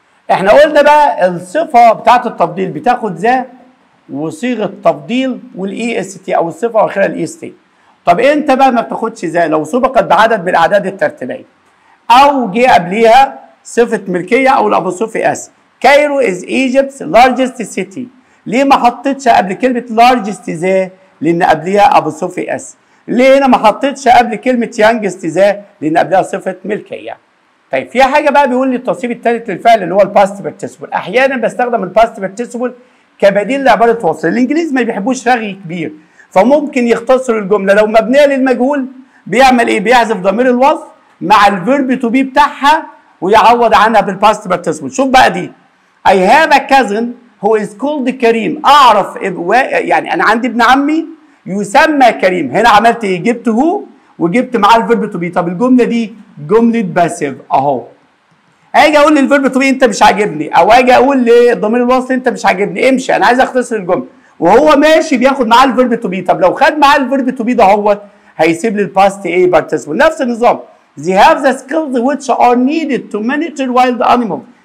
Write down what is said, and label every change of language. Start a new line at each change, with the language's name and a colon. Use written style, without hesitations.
Arabic: إحنا قلنا بقى الصفة بتاعت التفضيل بتاخد ذا وصيغة تفضيل والإي إس تي أو الصفة وآخرها الإي إس تي. طب إمتى بقى ما بتاخدش ذا؟ لو سبقت بعدد من الأعداد الترتيبية أو جه قبليها صفة ملكية أو الأبوستروفي اس.
English: Cairo is Egypt's largest city.
Arabic: ليه ما حطيتش قبل كلمة largest ذا؟ لأن قبليها أبوستروفي اس. ليه هنا ما حطيتش قبل كلمة youngest ذا؟ لأن قبلها صفة ملكية. طيب في حاجة بقى بيقول لي التصريف الثالث للفعل اللي هو الباست بارتيسيبل. أحيانا بستخدم الباست بارتيسيبل كبديل لعبارة وصل. الإنجليزي ما بيحبوش رغي كبير، فممكن يختصر الجملة. لو مبنية للمجهول بيعمل إيه؟ بيحذف ضمير الوصل مع الفيرب تو بي بتاعها ويعوض عنها بالباست بارتيسيبل. شوف بقى دي
English: I have a cousin who is called Karim.
Arabic: اعرف يعني انا عندي ابن عمي يسمى كريم. هنا عملت ايه؟ جبت هو وجبت معاه الفيرب تو بي. طب الجمله دي جمله باسيف اهو. اجي اقول للفيرب تو بي انت مش عاجبني، او اجي اقول لضمير الوصل انت مش عاجبني، امشي انا عايز اختصر الجمله، وهو ماشي بياخد معاه الفيرب تو بي. طب لو خد معاه الفيرب تو بي ده هو هيسيب لي الباست ايه بارتيسيبل. نفس النظام
English: they have the skills which are needed to monitor wild animals.